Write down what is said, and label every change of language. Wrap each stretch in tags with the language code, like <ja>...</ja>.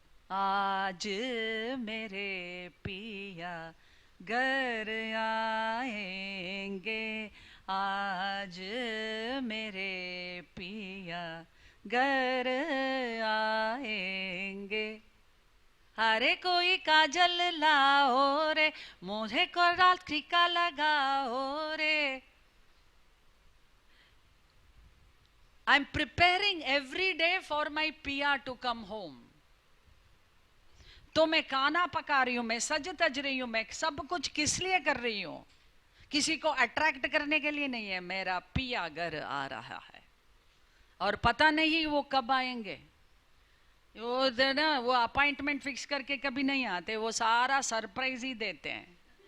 <hi>आज मेरे पिया घर आएंगे, आज मेरे पिया घर आएंगे। अरे कोई काजल लाओ रे, मुझे को रात टीका लगाओ रे।</hi> <en>I'm preparing every day for my पिया to come home.</en> <hi>तो मैं खाना पका रही हूं, मैं सज तज रही हूं, मैं सब कुछ किस लिए कर रही हूं? किसी को अट्रैक्ट करने के लिए नहीं है। मेरा पिया घर आ रहा है और पता नहीं वो कब आएंगे। वो ना, वो अपॉइंटमेंट फिक्स करके कभी नहीं आते, वो सारा सरप्राइज ही देते हैं।</hi>